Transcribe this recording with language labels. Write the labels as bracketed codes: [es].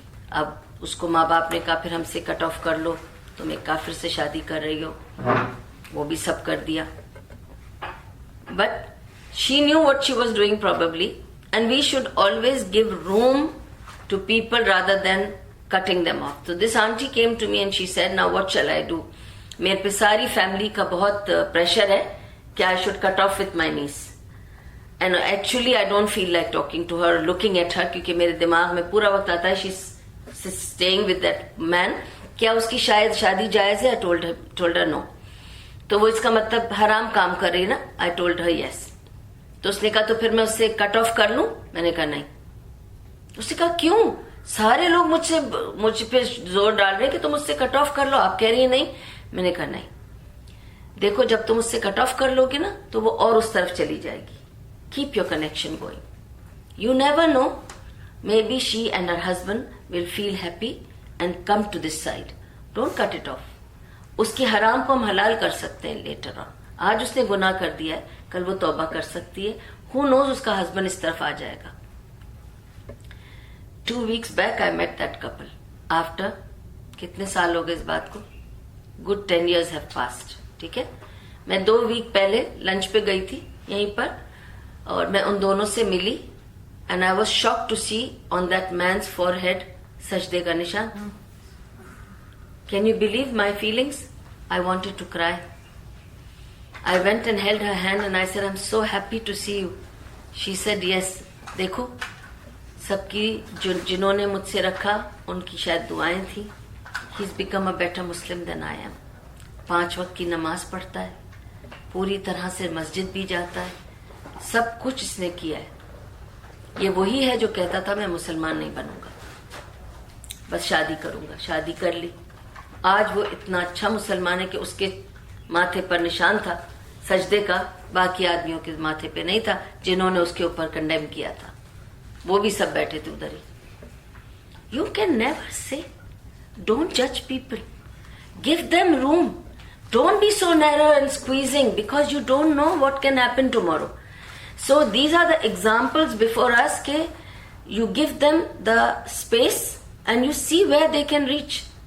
[ur] اب اس کو ماں باپ نے کہا پھر ہم سے کٹ آف کر لو, تم ایک کافر سے شادی کر رہی ہو. وہ بھی سب کر دیا. [en] But she knew what she was doing probably, and we should always give room to people rather than cutting them off. So this auntie came to me and she said, now what shall I do? [ur] میرے پہ ساری family کا بہت pressure ہے کہ [en] I should cut off with my niece. And actually I don't feel like talking to her, looking at her, [ur] کیونکہ میرے دماغ میں پورا وقت آتا ہے [en] she's staying with that man. [ur] کیا اس کی شاید شادی جائز ہے؟ [en] I told her no. [ur] تو وہ اس کا مطلب حرام کام کر رہی ہے نا. [en] I told her yes. [ur] تو اس نے کہا تو پھر میں اس سے کٹ آف کر لوں؟ میں نے کہا نہیں. اس نے کہا کیوں؟ سارے لوگ مجھ پہ زور ڈال رہے کہ تم مجھ سے کٹ آف کر لو, آپ کہہ رہی ہیں نہیں. میں نے کہا نہیں. دیکھو جب تم اس سے کٹ آف کر لو گے نا تو وہ اور اس طرف چلی جائے گی. [en] Keep your connection going. You never know, maybe she and her husband will feel happy and come to this side. Don't cut it off. [ur] اس کے حرام کو ہم حلال کر سکتے ہیں لیٹر آن. آج اس نے گناہ کر دیا ہے, کل وہ توبہ کر سکتی ہے. [en] who knows [ur] اس کا ہسبینڈ اس طرف آ جائے گا. [en] 2 weeks back I met that couple. [ur] After کتنے سال ہو گئے اس بات کو, [en] good 10 years have passed. [ur] ٹھیک ہے. میں 2 week پہلے لنچ پہ گئی تھی یہیں پر, اور میں ان دونوں سے ملی, [en] and I was shocked to see on that man's forehead [ur] سجدے کا نشان. [en] Can you believe my feelings? I wanted to cry. I went and held her hand and I said, I'm so happy to see you. She said, yes. [ur] دیکھو سب کی جنہوں نے مجھ سے رکھا ان کی شاید دعائیں تھیں. [en] He's become a better Muslim than I am. [ur] 5 وقت کی نماز پڑھتا ہے, پوری طرح سے مسجد بھی جاتا ہے, سب کچھ اس نے کیا ہے. یہ وہی ہے جو کہتا تھا میں مسلمان نہیں بنوں گا, بس شادی کروں گا. شادی کر لی. آج وہ اتنا اچھا مسلمان ہے کہ اس کے ماتھے پر نشان تھا سجدے کا, باقی آدمیوں کے ماتھے پہ نہیں تھا جنہوں نے اس کے اوپر کنڈیم کیا تھا. وہ بھی سب بیٹھے تھے ادھر ہی. [en] You can never سے, don't جج people, give them room. Don't be so narrow and squeezing because you don't know what can happen tomorrow. So these are the examples before اس کہ you give them the space and you C where they can reach.